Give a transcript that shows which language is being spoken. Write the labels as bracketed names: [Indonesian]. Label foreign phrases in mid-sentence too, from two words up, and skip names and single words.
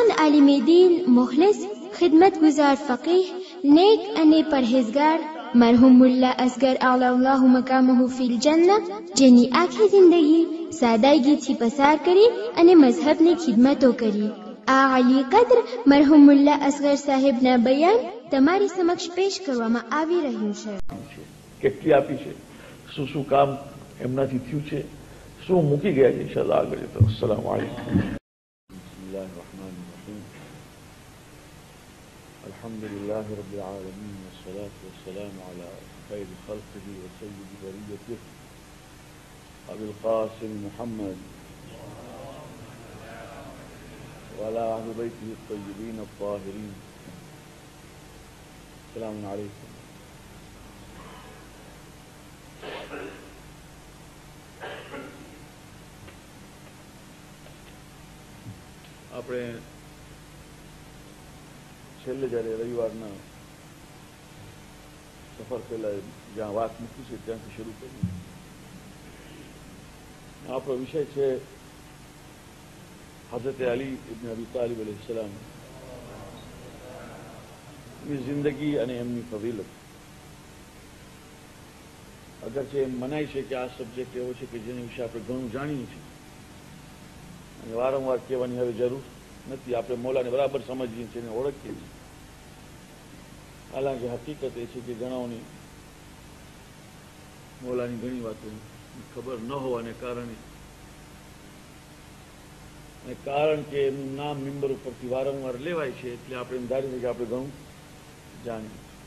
[Gujarati] આલિમ દીન, મુખલિસ, ખિદમતગુજાર ફકીહ, નેક અને પરહેજગાર મરહૂમ મુલ્લા અસગર [Arabic] الله مقامه في الجنة, [Gujarati] જેની આખી જિંદગી સાદાઈગીથી પસાર કરી અને મઝહબની ખિદમતો કરી. આ અલી કદ્ર મરહૂમ મુલ્લા અસગર સાહેબના બયાન તમારી સમક્ષ પેશ કરવામાં આવી રહ્યું છે. કેટલી આપી છે, શું કામ એમનાથી થયું છે, શું મૂકી ગયા છે, ઇન્શાઅલ્લાહ આગળ જતો. [Arabic] السلام عليكم. بسم الله الرحمن الرحيم. الحمد لله رب العالمين والصلاة والسلام على خير خلقه وسيد بريته أبي القاسم محمد وعلى أهل بيته الطيبين الطاهرين. السلام عليكم. [Gujarati] આપણે છેલ્લે જ્યારે રવિવારના સફર પહેલા જ્યાં વાત મૂકી છે ત્યાંથી શરૂ કરીએ. આપણો વિષય છે हजरत अली इब्न अबी तालिब अलैहिस्सलाम ની જિંદગી અને એમની ફઝીલત. અગરચે એમ મનાય છે કે આ સબ્જેક્ટ એવો છે કે જેના વિશે આપણે ઘણું જાણીએ છીએ અને વારંવાર કહેવાની હવે જરૂર નથી. આપણે મૌલાને બરાબર સમજીએ છીએ અને ઓળખીએ છીએ. હાલાંકિ હકીકત એ છે કે ઘણાઓની મૌલાની ઘણી વાતો ખબર ન હોવાને કારણે, કારણ કે એમનું નામ મિંબર ઉપરથી વારંવાર લેવાય છે એટલે આપણે એમ ધારીએ કે આપણે ઘણું જાણીએ.